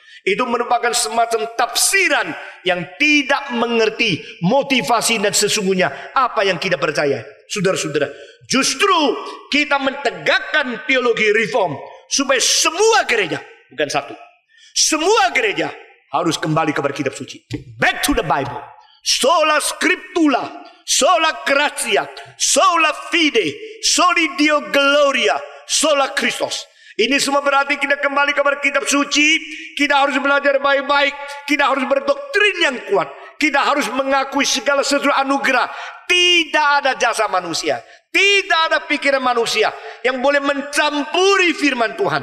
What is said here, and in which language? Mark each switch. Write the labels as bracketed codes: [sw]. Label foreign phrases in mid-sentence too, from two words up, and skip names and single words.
[id] Itu merupakan semacam tafsiran yang tidak mengerti motivasi dan sesungguhnya apa yang kita percaya. Saudara-saudara, justru kita mentegakkan teologi reform supaya semua gereja, bukan satu, semua gereja harus kembali kepada kitab suci. [en] Back to the Bible. [la] Sola scriptura, sola gratia, sola fide, soli Deo gloria, sola Christos. [id] Ini semua berarti kita kembali kepada kitab suci. Kita harus belajar baik-baik. Kita harus berdoktrin yang kuat. Kita harus mengakui segala sesuatu anugerah. Tidak ada jasa manusia. Tidak ada pikiran manusia yang boleh mencampuri firman Tuhan.